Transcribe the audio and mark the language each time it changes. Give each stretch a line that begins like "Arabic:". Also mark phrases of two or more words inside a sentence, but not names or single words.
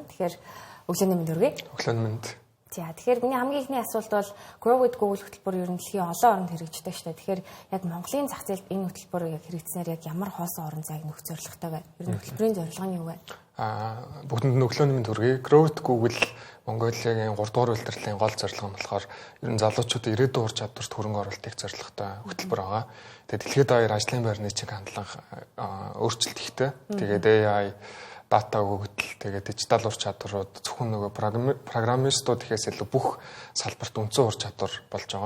Mongolian: Тэгэхээр өглөөний мэнд хүргэе. Өглөөний мэнд. За тэгэхээр миний хамгийн ихний асуулт бол Grow with Google хөтөлбөр ер нь дэлхийн олон оронд хэрэгждэг шүү дээ. Тэгэхээр яг Монголын зах зээлд энэ хөтөлбөр яг хэрэгжснээр яг ямар хоосон орон зайг нөхөх зорилготой байна? Ер нь хөтөлбөрийн зорилго нь юу вэ? Бүгдэнд нь өглөөний мэнд хүргэе. Grow with Google Монголын 3 дугаар улирлын гол зорилго нь болохоор ер нь залуучуудын ирээдүйн ур чадварт хөрөнгө оруулалтыг зорилготой хөтөлбөр байгаа. Тэгээд дэлхийд даяар ажлын байрны чиг хандлага өөрчлөлт ихтэй. Тэгээд AI дата өгөгдөл тэгээд дижитал ур чадварууд зөвхөн нөгөө программистууд ихээс илүү бүх салбарт үндсэн ур чадвар болж байгаа.